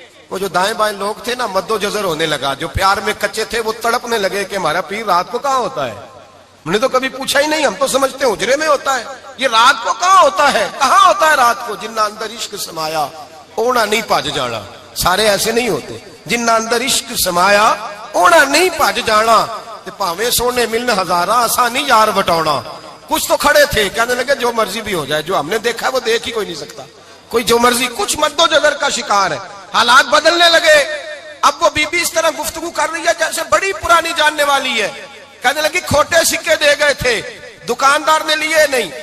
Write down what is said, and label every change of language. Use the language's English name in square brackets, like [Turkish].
[Urdu] وہ جو دائیں بائیں لوگ تھے نا مد و جزر ہونے لگا، جو پیار میں کچے تھے وہ تڑپنے لگے کہ ہمارا پیر رات کو کہاں ہوتا ہے؟ ہم نے تو کبھی پوچھا ہی نہیں، ہم تو سمجھتے ہیں حجرے میں ہوتا ہے، یہ رات کو کہاں ہوتا ہے؟ کہاں ہوتا ہے رات کو؟ [Punjabi] جنہ اندر عشق سمایا اونا نہیں پاج جانا. [Urdu] سارے ایسے نہیں ہوتے. [Punjabi] جنہ اندر عشق سمایا اونا نہیں پاج جانا، تے پاویں سونے ملن ہزاراں آسانی یار بٹاؤنا. [Urdu] کچھ تو کھڑے تھے، کہنے لگے جو مرضی بھی ہو جائے، جو ہم نے دیکھا وہ دیکھ ہی کوئی نہیں سکتا، کوئی جو مرضی. کچھ مد و جزر کا شکار ہے. حالات بدلنے لگے. اب وہ بی بی اس طرح گفتگو کر رہی ہے جیسے بڑی پرانی جاننے والی ہے. کہنے لگی کھوٹے سکے دے گئے تھے، دکاندار نے لیے نہیں.